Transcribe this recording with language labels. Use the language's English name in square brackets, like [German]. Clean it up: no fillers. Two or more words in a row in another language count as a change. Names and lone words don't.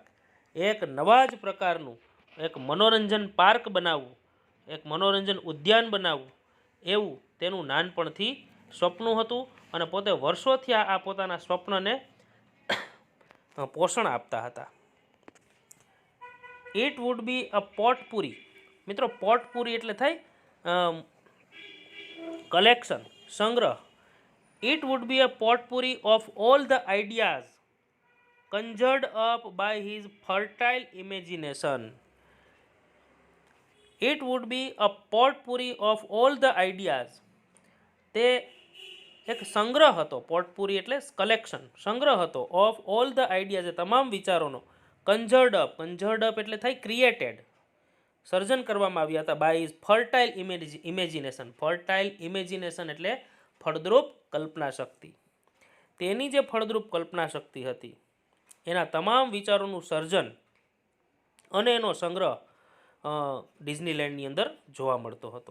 [Gujarati] એક નવા જ પ્રકારનું એક મનોરંજન પાર્ક બનાવવું, એક મનોરંજન ઉદ્યાન બનાવવું, એવું તેનું નાનપણથી સ્વપ્ન હતું અને પોતે વર્ષોથી આ પોતાના સ્વપ્નને પોષણ આપતા હતા. [English] It would be a potpourri. [Gujarati] મિત્રો, પોટપુરી એટલે થાય કલેક્શન, સંગ્રહ. [English] It would be a potpourri of all the ideas conjured up by his fertile imagination. It would be a potpourri of all the ideas. [Gujarati] તે એક સંગ્રહ હતો. પોટપુરી એટલે કલેક્શન, સંગ્રહ હતો. [English] of all the ideas, [Gujarati] તમામ વિચારોનો. [English] conjured up [Gujarati] એટલે થાય ક્રિએટેડ, સર્જન કરવામાં આવ્યા હતા. [English] By his fertile imagination. fertile imagination [Gujarati] એટલે ફળદ્રુપ કલ્પના શક્તિ. તેની જે ફળદ્રુપ કલ્પના શક્તિ હતી એના તમામ વિચારોનું સર્જન અને એનો સંગ્રહ ડિઝનીલેન્ડની અંદર જોવા મળતો હતો.